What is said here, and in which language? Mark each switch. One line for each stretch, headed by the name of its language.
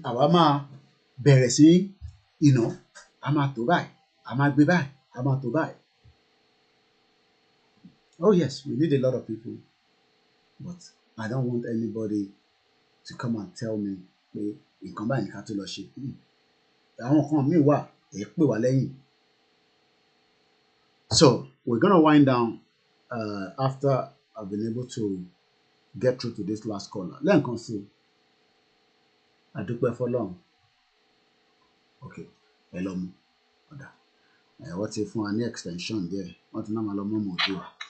Yoruba: Àwa máa bẹ̀rẹ̀ sí a máa tó báyìí, a máa gbé báyìí, a máa tó báyìí.
English: Oh yes, we need a lot of people, but I don't want anybody to come and tell me
Yoruba: pé nǹkan báyìí ká tó lọ ṣe. Àwọn kan míì wà pè wá lẹ́yìn.
English: So we're gonna wind down after I've been able to get through to this last caller.
Yoruba: Lẹ́ẹ̀kan sí i, àdúpẹ́ fọlọ́run. Okay, ẹ lọ mú ọ̀dà. Wọ́n ti fún wa ní extension díẹ̀, wọ́n ti náà máa lọ mọ́ ọmọ òdua.